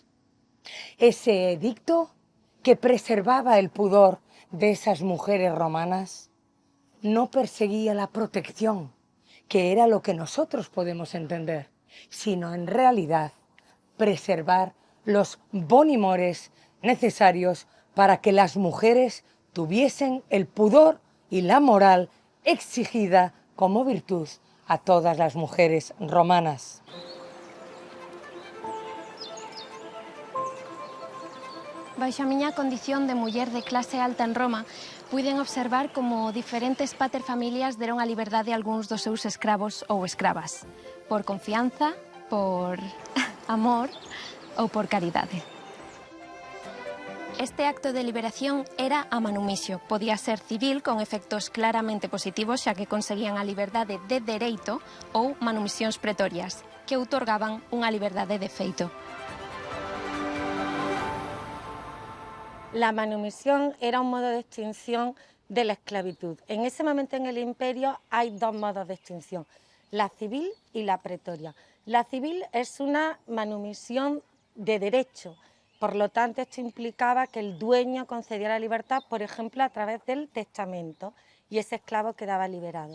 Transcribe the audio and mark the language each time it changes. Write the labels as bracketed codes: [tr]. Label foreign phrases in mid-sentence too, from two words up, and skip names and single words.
[es] Ese edicto que preservaba el pudor de esas mujeres romanas no perseguía la protección, que era lo que nosotros podemos entender, sino en realidad preservar los bonimores necesarios para que las mujeres tuviesen el pudor y la moral exigida como virtud a todas las mujeres romanas. [gl] Baixo a miña condición de muller de clase alta en Roma, puiden observar como diferentes paterfamilias deron a liberdade a algúns dos seus escravos ou escravas, por confianza, por amor ou por caridade. Este acto de liberación era a manumixio, podía ser civil con efectos claramente positivos xa que conseguían a liberdade de dereito ou manumisións pretorias, que outorgaban unha liberdade de feito. [es] La manumisión era un modo de extinción de la esclavitud. En ese momento en el imperio hay dos modos de extinción, la civil y la pretoria. La civil es una manumisión de derecho, por lo tanto esto implicaba que el dueño concedía la libertad, por ejemplo, a través del testamento, y ese esclavo quedaba liberado.